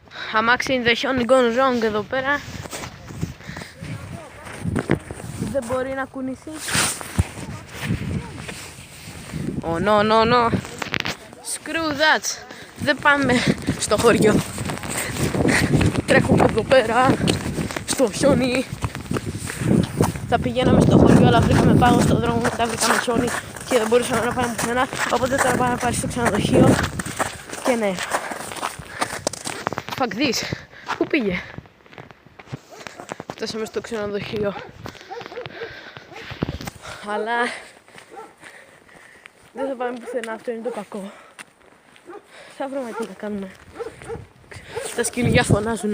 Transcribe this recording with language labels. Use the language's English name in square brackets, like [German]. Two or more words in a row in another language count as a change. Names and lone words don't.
[Greek] Αμάξι [English] in the Hyundai Gone Wrong [Greek] εδώ πέρα. Δεν μπορεί να κουνηθεί. [English] Oh no, no, no. Screw that. [Greek] Δεν πάμε στο χωριό. Τρέχουμε εδώ πέρα στο χιόνι. Θα πηγαίναμε στο χωριό, αλλά βρήκαμε πάγο στον δρόμο. Μετά βρήκαμε χιόνι και δεν μπορούσαμε να πάμε πουθενά. Οπότε τώρα πάμε να πάρει στο ξενοδοχείο. Και ναι. [English] Fuck this. [Greek] Πού πήγε? Φτάσαμε στο ξενοδοχείο. Αλλά δεν θα πάμε πουθενά, αυτό είναι το κακό. Θα βρούμε τι να κάνουμε. Τα σκυλιά φωνάζουνε.